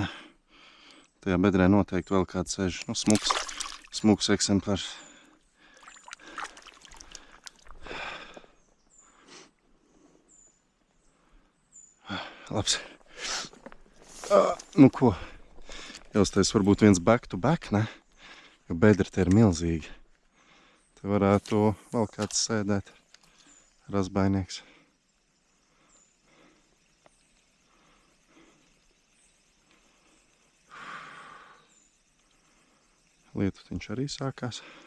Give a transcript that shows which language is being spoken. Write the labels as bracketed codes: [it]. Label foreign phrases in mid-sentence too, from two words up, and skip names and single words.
[lv] Tajā bedrē noteikti vēl kāds sēž. Nu, smuks eksemplārs. Labs. Nu ko, jāuztais varbūt viens [en] back to back, [lv] ne? Jo bedra te ir milzīgi. Te varētu vēl kāds sēdēt. Razbainieks. Lietutiņš arī sākās.